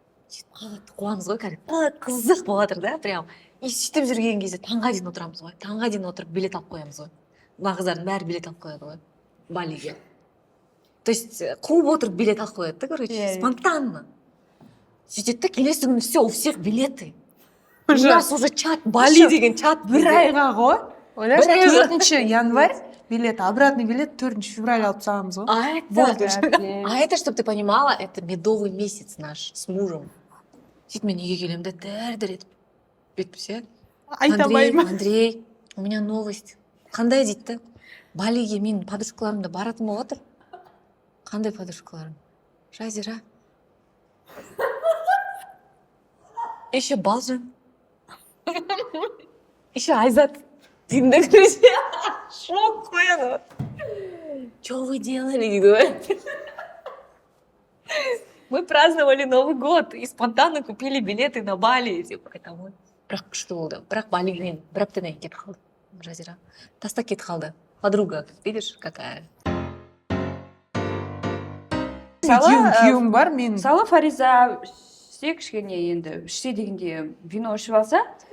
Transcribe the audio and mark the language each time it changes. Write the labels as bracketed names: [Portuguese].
[Kazakh] Қатты қуамыз ғой, кәдімгі қызық болып жатыр да, прям. И сөйтіп жүрген кезде таңға дейін отырамыз ғой. Таңға дейін отырып билет алып қоямыз ғой. Мына қыздардың бәрі билет алып қояды ғой, Балиге. [Russian] То есть [Kazakh] қуып отырып билет алып қояды да, короче, спонтанно. Сөйтеді да, келесі күні [Russian] все, у всех билеты. У нас уже чат, Бали деген чат. [Kazakh] Бір айға ғой. Ойлашы, 4 январь билет обратный билет 4 февраль алып тастағанбыз ғой. [Russian] А это, чтобы ты понимала, это медовый месяц наш с мужем. [Kazakh] Сөйтіп мен үйге келемін де дір етіп бүйтіп ше. Айта алмаймын. [Russian] Андрей, у меня новость. [Kazakh] Қандай дейді? Балиге менің подружкаларым да баратын болып отыр. Қандай подружкаларым? Жазира. [Russian] Еще Балжан. [Kazakh] Еще Айзат. Деймін де, короче, шок қояды. [Russian] Что вы делали, дейді. Мы праздновали Новый год и спонтанно купили билеты на Бали. Типа, это вот. [Kazakh] Бірақ күшті болды. Бірақ Балимен бір аптадан кетіп қалды. Жазира. Тастап кетіп қалды. [Russian] Подруга, видишь, какая. [Kazakh] Күйеуім бар, мен мысалы Фариза ішсе кішкене енді ішсе дегенде вино ішіп алса